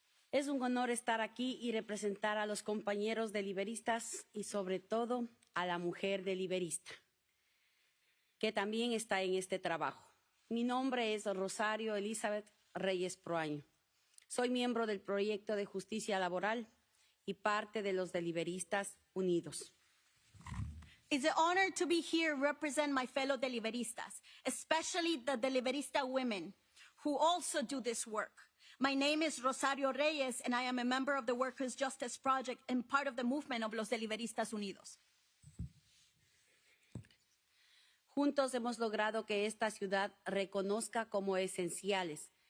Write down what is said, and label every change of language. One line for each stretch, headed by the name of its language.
Spanish: Es un honor estar aquí y representar a los compañeros deliberistas y sobre todo a la mujer deliberista, que también está en este trabajo. Mi nombre es Rosario Elizabeth Reyes Proaño. Soy miembro del proyecto de justicia laboral y parte de los Deliberistas Unidos.
English: It's an honor to be here represent my fellow deliberistas, especially the deliberista women who also do this work. My name is Rosario Reyes, and I am a member of the Workers' Justice Project and part of the movement of Los Deliberistas Unidos.
Spanish: Juntos hemos logrado que esta ciudad reconozca como esenciales.